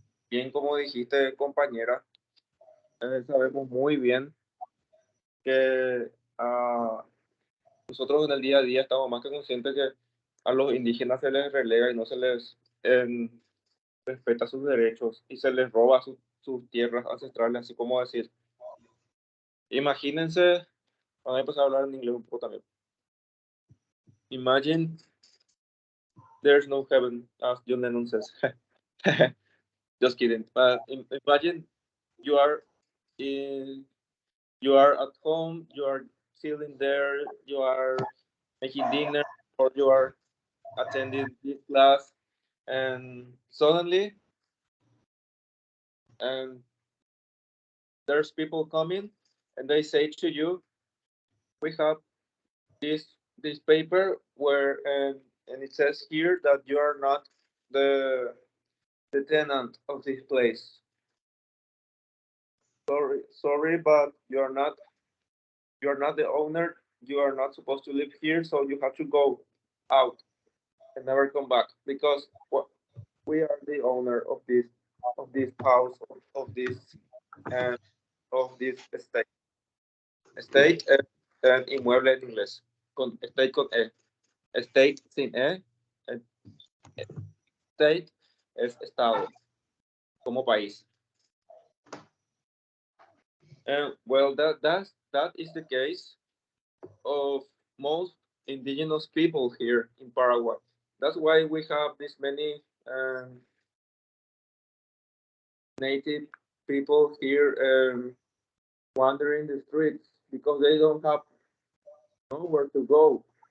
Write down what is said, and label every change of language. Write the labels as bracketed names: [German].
[Spanish] Bien, como dijiste, compañera, sabemos muy bien que nosotros en el día a día estamos más que conscientes que a los indígenas se les relega y no se les respeta sus derechos y se les roba sus tierras ancestrales, así como decir. Imagínense, vamos a empezar a hablar en inglés un poco también. [English] Imagine there's no heaven, as John Lennon says. Just kidding. Imagine you are in, you are at home, you are chilling there, you are making dinner, or you are attending this class, and suddenly, and there's people coming, and they say to you, "We have this paper where and it says here that you are not the tenant of this place. Sorry, but you are not the owner. You are not supposed to live here, so you have to go out and never come back because we are the owner of this house of this and of this estate. [Spanish] Estate es inmueble en inglés. Con estate con e. Estate sin e. State es estado como país. [English] And well, that is the case of most indigenous people here in Paraguay. That's why we have this many native people here wandering the streets because they don't have nowhere to go.